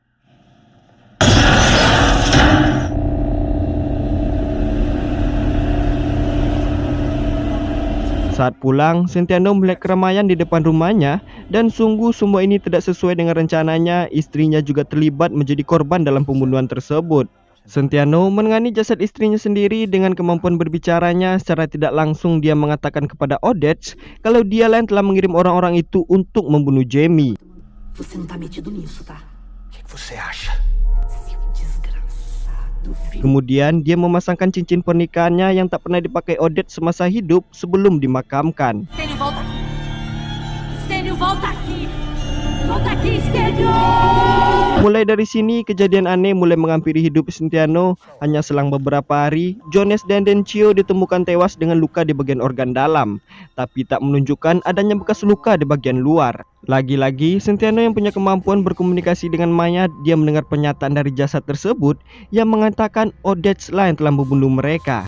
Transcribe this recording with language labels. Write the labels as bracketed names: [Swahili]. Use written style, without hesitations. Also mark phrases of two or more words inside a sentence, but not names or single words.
[Indonesian] Saat pulang, Sentiano melihat keramaian di depan rumahnya, dan sungguh semua ini tidak sesuai dengan rencananya. Istrinya juga terlibat menjadi korban dalam pembunuhan tersebut. Sentiano menengani jasad istrinya sendiri. Dengan kemampuan berbicaranya, secara tidak langsung dia mengatakan kepada Odette kalau dialah yang telah mengirim orang-orang itu untuk membunuh Jamie. [Portuguese] Você não tá metido nisso, tá? O que você acha? Seu desgraçado filho. [Indonesian] Kemudian dia memasangkan cincin pernikahannya yang tak pernah dipakai Odette semasa hidup sebelum dimakamkan. [Portuguese] Stênio, volta aqui! Stênio, volta aqui! Volta aqui, Stênio! [Indonesian] Mulai dari sini, kejadian aneh mulai menghampiri hidup Sentiano. Hanya selang beberapa hari, Jones dan Dencio ditemukan tewas dengan luka di bagian organ dalam, tapi tak menunjukkan adanya bekas luka di bagian luar. Lagi-lagi, Sentiano yang punya kemampuan berkomunikasi dengan mayat, dia mendengar pernyataan dari jasad tersebut yang mengatakan Odette lah yang telah membunuh mereka.